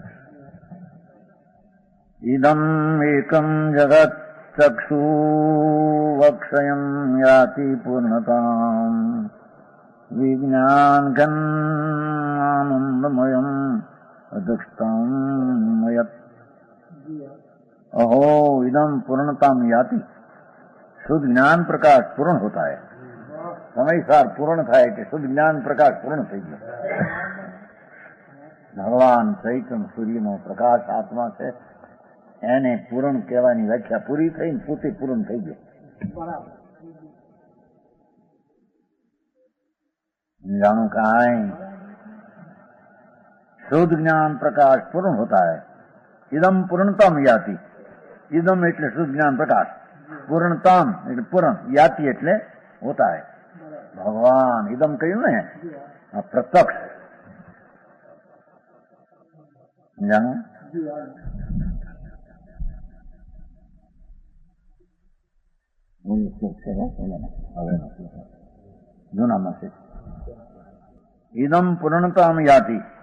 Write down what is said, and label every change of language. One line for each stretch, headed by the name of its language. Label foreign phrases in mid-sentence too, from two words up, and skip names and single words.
Sanskrit: इदम एकम जगत चक्षुवक्षयम याति पूर्णताम विज्ञान घनानंदमयम अधक्षतामयत. अहो इदम पूर्णताम याति.
Hindi: शुद्ध ज्ञान प्रकाश पूर्ण होता है.
Gujarati: समयसार पूर्ण થાય કે શુદ્ધ જ્ઞાન પ્રકાશ પૂર્ણ થઈ ગયો. ભગવાન ચૈતન્ય સૂર્યનો પ્રકાશ આત્મા છે, એને પૂર્ણ કહેવાની વ્યાખ્યા પૂરી થઈ, પોતે પૂર્ણ થઈ ગયો. જાણું કાંઈ
Hindi: शुद्ध ज्ञान प्रकाश पूर्ण होता है.
Sanskrit: इदम पूर्णतम याति.
Gujarati: इदम એટલે શુદ્ધ જ્ઞાન પ્રકાશ, પૂર્ણતમ એટલે પૂર્ણ, યાતિ એટલે
Hindi: होता है.
Gujarati: ભગવાન ઇદમ કહ્યું ને આ પ્રત્યક્ષ. જાણો જૂનામાં છે
Sanskrit: इदम पूर्णतम याति.